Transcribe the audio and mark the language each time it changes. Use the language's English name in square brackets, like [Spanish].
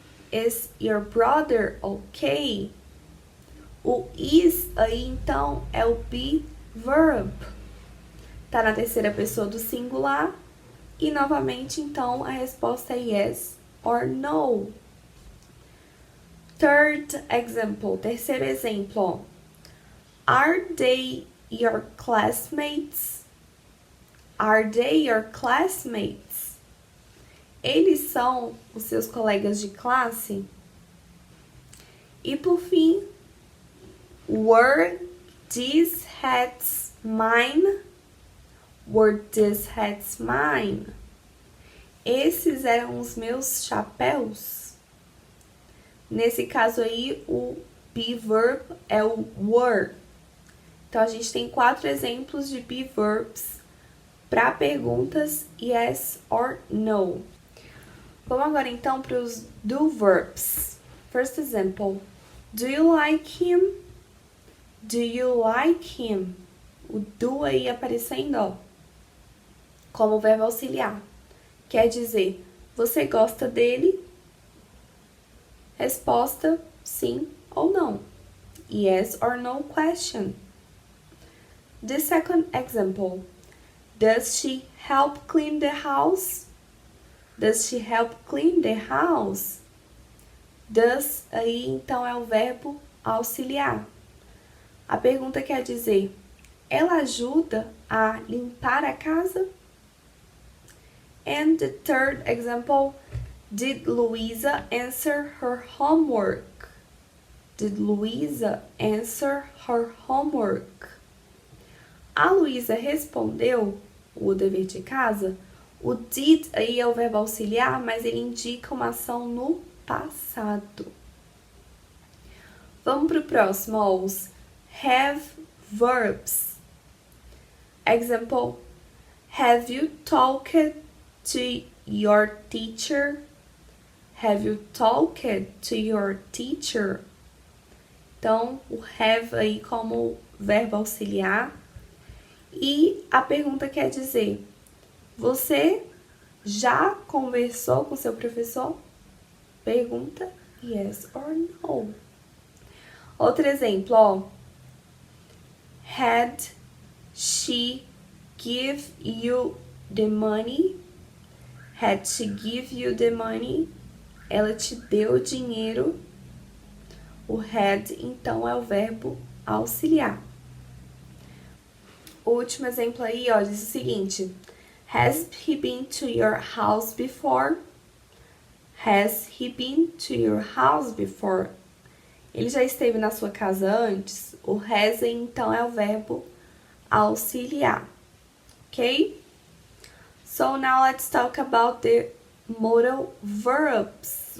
[English] Is your brother okay? [Portuguese] O is aí, então, é o be verb. Tá na terceira pessoa do singular. E, novamente, então, a resposta é yes or no. [English] Third example. [Portuguese] Terceiro exemplo. [English] Are they your classmates? Are they your classmates? [Portuguese] Eles são os seus colegas de classe? E por fim, [English] were these hats mine? Were these hats mine? [Portuguese] Esses eram os meus chapéus? Nesse caso aí, o be verb é o were. Então, a gente tem 4 exemplos de be verbs para perguntas yes or no. Vamos agora então para os do verbs. [English] First example. Do you like him? Do you like him? [Portuguese] O do aí aparecendo, ó, como verbo auxiliar. Quer dizer, você gosta dele? Resposta, sim ou não. [English] Yes or no question. The second example. Does she help clean the house? Does she help clean the house? [Portuguese] Does aí, então, é o verbo auxiliar. A pergunta quer dizer, ela ajuda a limpar a casa? And the third example, [English] did Luisa answer her homework? Did Luisa answer her homework? [Portuguese] A Luísa respondeu o dever de casa? O did aí é o verbo auxiliar, mas ele indica uma ação no passado. Vamos para o próximo, ó, os have verbs. [English] Example, have you talked to your teacher? Have you talked to your teacher? [Portuguese] Então, o have aí como verbo auxiliar. E a pergunta quer dizer, você já conversou com seu professor? Pergunta, yes or no. Outro exemplo, ó. [English] Had she give you the money? Had she give you the money? [Portuguese] Ela te deu o dinheiro. O had, então, é o verbo auxiliar. O último exemplo aí, ó, diz o seguinte. [English] Has he been to your house before? Has he been to your house before? [Portuguese] Ele já esteve na sua casa antes? O has, então, é o verbo auxiliar. Ok? [English] So, now let's talk about the modal verbs.